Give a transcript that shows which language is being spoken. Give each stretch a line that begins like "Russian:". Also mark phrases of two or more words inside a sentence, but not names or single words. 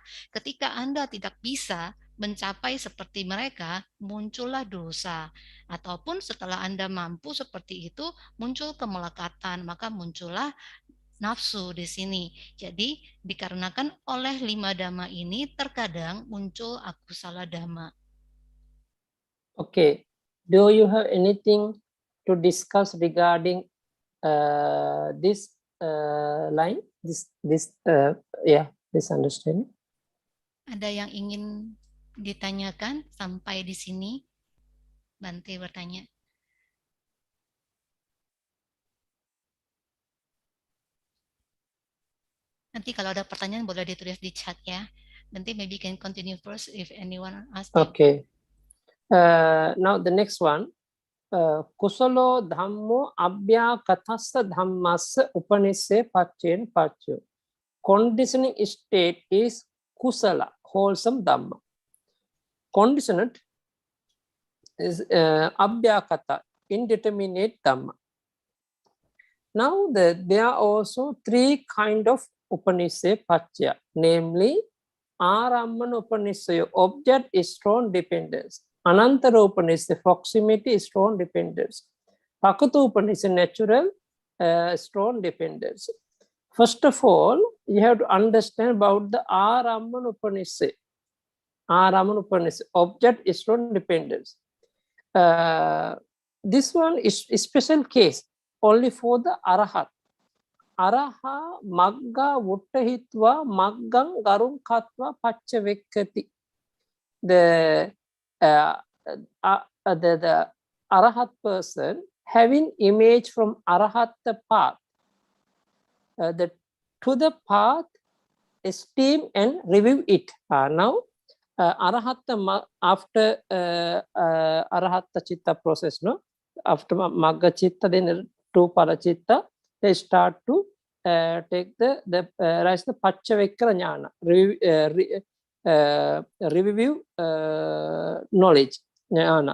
Indonesian: Ketika Anda tidak bisa mencapai seperti mereka, muncullah dosa. Ataupun setelah Anda mampu seperti itu, muncul kemelekatan, maka muncullah nafsu di sini. Jadi dikarenakan oleh 5 dhamma ini terkadang muncul
Pali: akusala dhamma.
English: Okay, do you have anything to discuss regarding this line? This understanding?
Indonesian: Ada yang ingin ditanyakan sampai di sini? Bante bertanya. Nanti kalau ada pertanyaan boleh ditulis di chat ya.
English: Nanti maybe can continue first if anyone asks. Okay. Now the next one.
Pali: Kusalo dhammo abhyakatassa dhammassa upanisse paccen paccio.
English: Conditioning state is kusala, wholesome dhamma. Conditioned is abhyakata, indeterminate dhamma. Now there are also 3 kind of
Pali: upanisse paccaya,
English: namely
Pali: Arammana Upanissaya,
English: object is strong dependence.
Pali: Anantara Upanissaya,
English: proximity is strong dependence.
Pali: Pakatu Upanissaya,
English: natural strong dependence. First of all, you have to understand about the
Pali: Arammana Upanissaya. Arammana Upanissaya,
English: object is strong dependence. This one is a special case only for the Arahat.
Pali: Araha magga vuttahitva maggang garung katva paccavekkati.
English: The arahat person having image from arahatta path, to the path, esteem and review it. Now, arahatta after
Pali: arahatta chitta
English: process, no, after
Pali: magga chitta,
English: then to parachitta, they start to take the rise the
Pali: paccavekkhara jnana,
English: review knowledge jnana.